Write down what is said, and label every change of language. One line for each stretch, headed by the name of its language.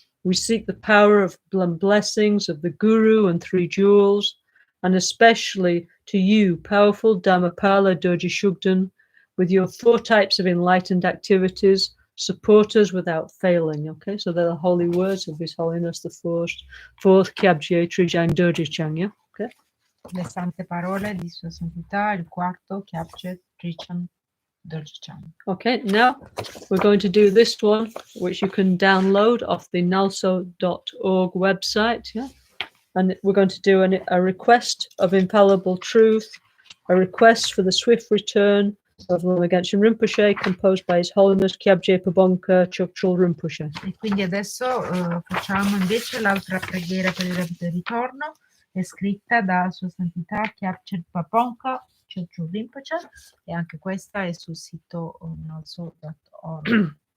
English: We seek the power of blessings of the Guru and Three Jewels, and especially to you, powerful Dhammapala Doji Shugden, with your 4 types of enlightened activities, support us without failing. Okay, so they're the holy words of His Holiness the fourth Kyabje Trijang Doji Chang. Yeah, okay.
Italian: Le sante parole di Sua Santità, il quarto Kyabje Trijang Doji Chang.
English: Okay, now we're going to do this one, which you can download off the nalso.org website. Yeah, and we're going to do a request of infallible truth, a request for the swift return of Lama Gangchen Rinpoche, composed by His Holiness Kyabje Pabonka Chokchul Rinpoche.
Italian: E quindi adesso facciamo invece l'altra preghiera per il rapido ritorno, è scritta da Sua Santità Kyabje Pabonka Chokchul Rinpoche, e anche questa è sul sito nalso.org.